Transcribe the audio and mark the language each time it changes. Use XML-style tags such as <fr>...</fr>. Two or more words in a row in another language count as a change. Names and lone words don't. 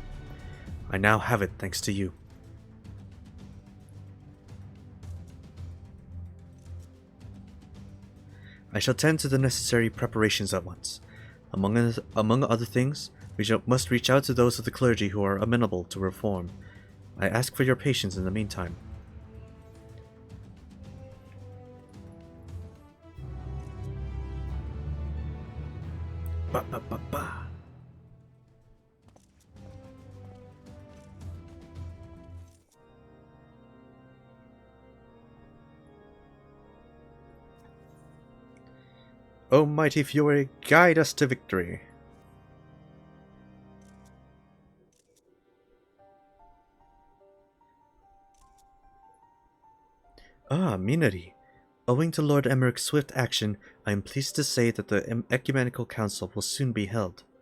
<en>I now have it thanks to you. I shall tend to the necessary preparations at once. Among other things, we must reach out to those of the clergy who are amenable to reform. I ask for your patience in the meantime. Ba ba ba ba. O mighty Fury, guide us to victory. Ah, Minari. Owing to Lord Emmerich's swift action, I am pleased to say that the Ecumenical Council will soon be held.</en>